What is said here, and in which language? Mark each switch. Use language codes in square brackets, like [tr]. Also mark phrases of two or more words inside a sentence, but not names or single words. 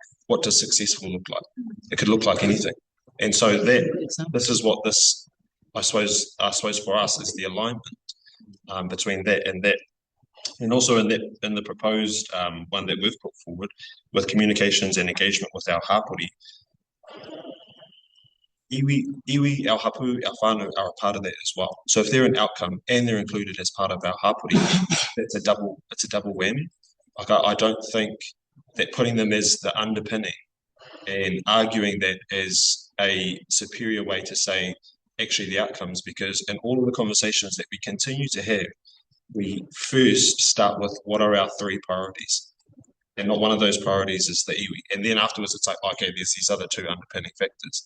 [en] What does successful look like? It could look like anything. And so this is what this, I suppose for us is the alignment between that and that. And also in the proposed one that we've put forward with communications and engagement with our [mi] hapori, iwi, [en] our hapu, our whānau are a part of that as well. So if they're an outcome and they're included as part of our hapori, it's a double whammy. Like I don't think that putting them as the underpinning and arguing that as a superior way to say actually the outcomes, because in all of the conversations that we continue to have, we first start with what are our three priorities, and not one of those priorities is the iwi, and then afterwards it's like, okay, there's these other two underpinning factors.